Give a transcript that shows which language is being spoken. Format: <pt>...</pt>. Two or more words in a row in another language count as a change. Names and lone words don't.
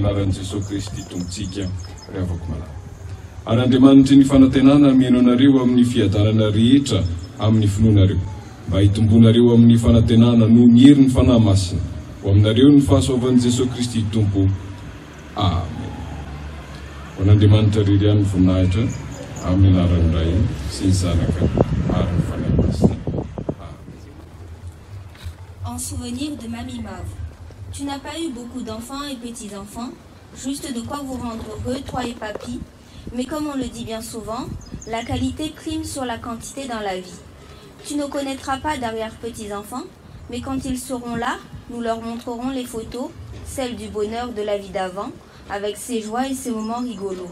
<mg>anaran'i Jesu Kristy tompontsika ry avako malala ary Andriamanitry ny fanantenana mihaino anareo amin'ny fiadanana rehetra amin'ny finoanareo mba hitombonareo amin'ny fanantenana no ny herin'ny fanahy masina ho aminareo ny fahasoavan'i Jesu Kristy tompo amen ho an'Andriamanitra rery ihany ny voninahitra amin'ny anaran'ny Ray sy ny Zanaka ary ny fanahy masina.</mg> <fr>En souvenir de Mamie Mave. Tu n'as pas eu beaucoup d'enfants et petits-enfants, juste de quoi vous rendre heureux, toi et papy. Mais comme on le dit bien souvent, la qualité prime sur la quantité dans la vie. Tu ne connaîtras pas d'arrière-petits-enfants, mais quand ils seront là, nous leur montrerons les photos, celles du bonheur de la vie d'avant, avec ses joies et ses moments rigolos.</fr>